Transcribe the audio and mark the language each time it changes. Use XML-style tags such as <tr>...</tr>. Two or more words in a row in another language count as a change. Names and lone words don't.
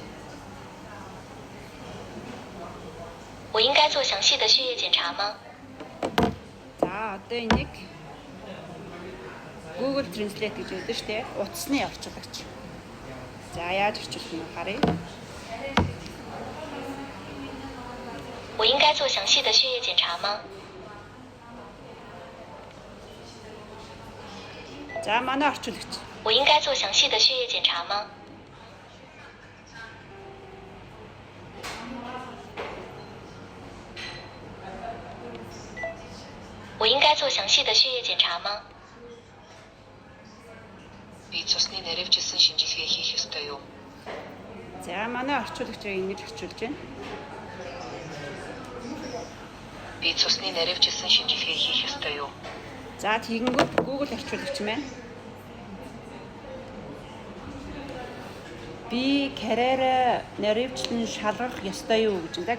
<zh>我应该做详细的血液检查吗？</zh> <mn>За одоо энийг Google Translate гэж өгдөө шүү дээ. Утасны орчуулагч. За яаж орчуулах нь харъя.</mn> <zh>我应该做详细的血液检查吗？</zh> <mn>За манай орчуулагч.</mn> <zh>我应该做详细的血液检查吗？ 我应该做详细的血液检查吗？</zh> <mn>Би цусны наривчилсан шинжилгээ хийх ёстой юу? За манай орчуулагч ингэж орчуулж байна. Би цусны наривчилсан шинжилгээ хийх ёстой юу? За тэгэнгүүт Google орчуулагч маань би карьераа наривчлан шалгах ёстой юу гэж байна.</mn>